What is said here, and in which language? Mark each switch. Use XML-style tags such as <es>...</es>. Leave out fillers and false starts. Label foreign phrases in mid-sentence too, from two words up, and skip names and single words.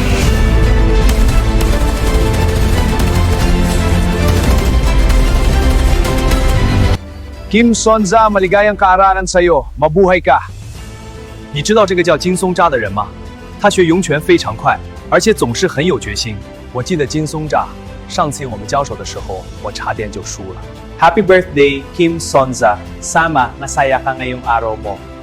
<tl>Kim Sonza, maligayang kaaranan sa'yo. Mabuhay ka.</tl> <zh>你知道这个叫金松扎的人吗？他学咏犬非常快，而且总是很有决心。我记得金松扎上次我们交手的时候，我差点就输了。</zh> <en>Happy birthday,</en> <tl>Kim Sonza. Sama, masaya ka ngayong araw mo.</tl>